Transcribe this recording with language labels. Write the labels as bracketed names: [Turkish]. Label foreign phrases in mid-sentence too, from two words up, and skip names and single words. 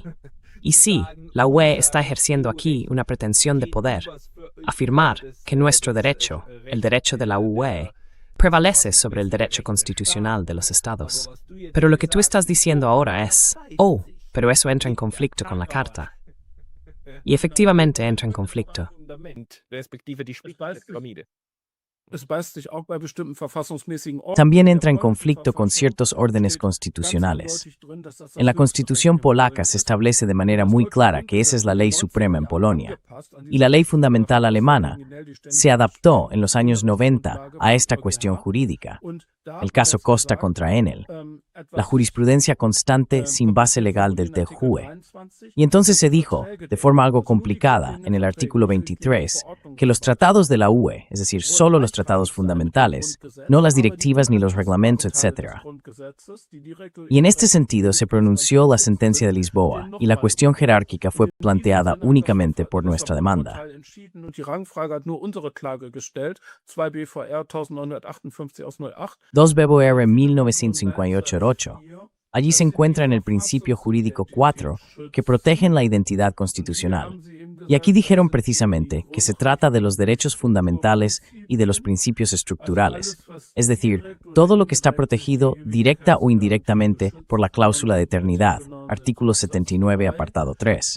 [Spanish] Y sí, la UE está ejerciendo aquí una pretensión de poder, afirmar que nuestro derecho, el derecho de la UE, prevalece sobre el derecho constitucional de los estados. Pero lo que tú estás diciendo ahora es, pero eso entra en conflicto con la Carta. Y efectivamente entra en conflicto. [German] Fundament, respektive die Spitze der Pyramide. Es beißt sich auch bei bestimmten verfassungsmäßigen [Spanish] También entra en conflicto con ciertos órdenes constitucionales. En la Constitución polaca se establece de manera muy clara que esa es la ley suprema en Polonia, y la ley fundamental alemana se adaptó en los años 90 a esta cuestión jurídica. El caso Costa contra Enel, la jurisprudencia constante sin base legal del TJUE. Y entonces se dijo, de forma algo complicada, en el artículo 23, que los tratados de la UE, es decir, solo los tratados fundamentales, no las directivas ni los reglamentos, etc. Y en este sentido se pronunció la sentencia de Lisboa, y la cuestión jerárquica fue planteada únicamente por nuestra demanda. [German] Die Rangfrage hat nur unsere Klage gestellt, 2 BVR 1958 aus 08. 2 BVR 1958. [Spanish] Allí se encuentra en el principio jurídico 4 que protegen la identidad constitucional. Y aquí dijeron precisamente que se trata de los derechos fundamentales y de los principios estructurales, es decir, todo lo que está protegido directa o indirectamente por la cláusula de eternidad, artículo 79, apartado 3.